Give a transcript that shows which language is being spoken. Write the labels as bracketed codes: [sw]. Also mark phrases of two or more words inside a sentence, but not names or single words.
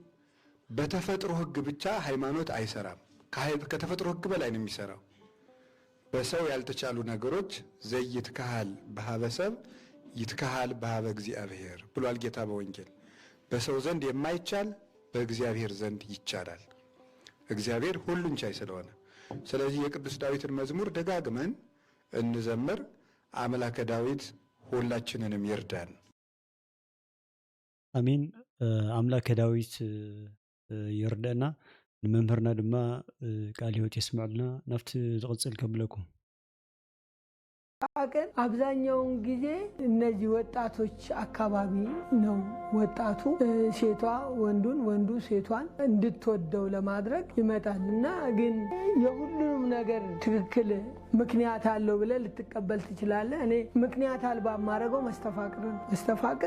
[am] በተፈጥሮ ሕግ ብቻ ሃይማኖት አይሰራም። ከተፈጥሮ ሕግ በላይ ነው የሚሰራው። በሰው ያልተቻሉ ነገሮች [gez] ዘይትካሃል በሀበ ሰብ ይትካሃል በሀበ እግዚአብሔር [am] ብሏል ጌታ በወንጌል። በሰው ዘንድ የማይቻል በእግዚአብሔር ዘንድ ይቻላል። እግዚአብሔር ሁሉን ቻይ ስለሆነ፣ ስለዚህ የቅዱስ ዳዊትን መዝሙር ደጋግመን እንዘምር። አምላከ ዳዊት ሁላችንንም ይርዳን። [ti] አሜን። አምላከ ዳዊት ይርዳና፣ ንመምህርና ድማ ቃል ሕይወት የስምዑልና ናፍቲ ዝቕጽል ከብለኩም። [am] ግን አብዛኛውን ጊዜ እነዚህ ወጣቶች አካባቢ ነው ወጣቱ ሴቷ ወንዱን፣ ወንዱ ሴቷን እንድትወደው ለማድረግ ይመጣል እና ግን የሁሉንም ነገር ትክክል ምክንያት አለው ብለህ ልትቀበል ትችላለህ። እኔ ምክንያት አልባ ማድረገው መስተፋቅር ነው። መስተፋቅር